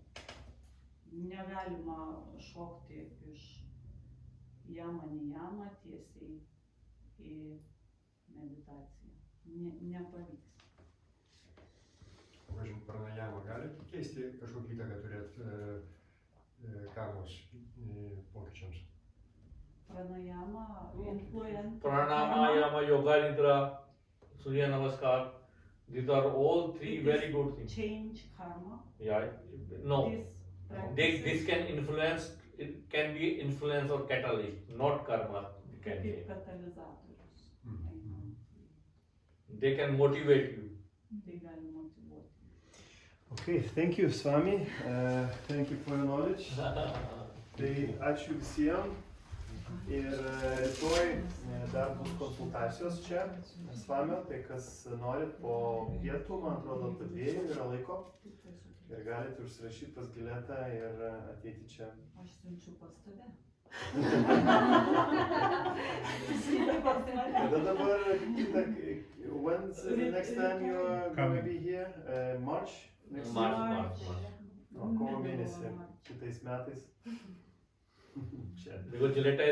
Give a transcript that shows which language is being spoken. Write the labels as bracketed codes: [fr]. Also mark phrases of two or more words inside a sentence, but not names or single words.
[lt] Negalima šokti iš jamą tiesiai į meditaciją. Nepavyks. Pavyzdžiui, pranajama gali keisti kažkokį įtaką turėti karmos pokyčiams? [en] Pranayama influence. Pranayama, yoga nidra, surya namaskar. These are all three very good things. Change karma. Yeah, no. This can influence. It can be influence or catalyst, not karma. It can be. [lt] Kaip katalizatorius. [en] They can motivate you. [lt] Tai gali motyvuoti. [en] Okay, thank you, Swami. Thank you for your knowledge. [lt] Tai ačiū visiems. Ir rytoj dar bus konsultacijos čia, Swamio, tai kas norit po pietų, man atrodo, po 2 yra laiko. Ir galite užsirašyti pas Giletą ir ateiti čia. Aš siunčiu pas tave. Tada dabar, [en] when's the next time you are gonna be here? March? Next year? March. [lt] Kovo mėnesį, kitais metais. Čia. [en] Because Gileta